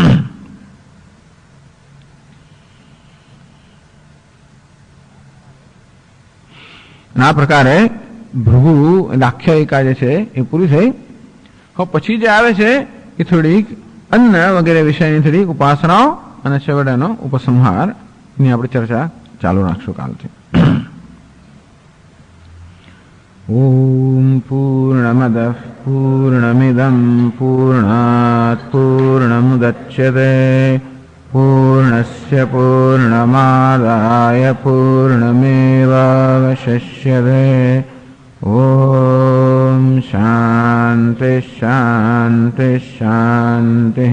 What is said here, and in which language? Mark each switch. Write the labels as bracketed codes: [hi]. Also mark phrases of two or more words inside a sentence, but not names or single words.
[gu] આ પ્રકારે ભૃગુ આખ્યાયિકા જે છે એ પૂરી થઈ. પછી જે આવે છે એ થોડીક અન્ન વગેરે વિષયની થોડીક ઉપાસનાઓ અને છેવટેનો ઉપસંહાર ની આપણે ચર્ચા ચાલુ રાખશું કાલથી. [sa] ओम पूर्णमदः पूर्णमिदं पूर्णात् पूर्णमुदच्यते पूर्णस्य पूर्णमादाय पूर्णमेवावशिष्यते। ओम शांति शांति शांतिः।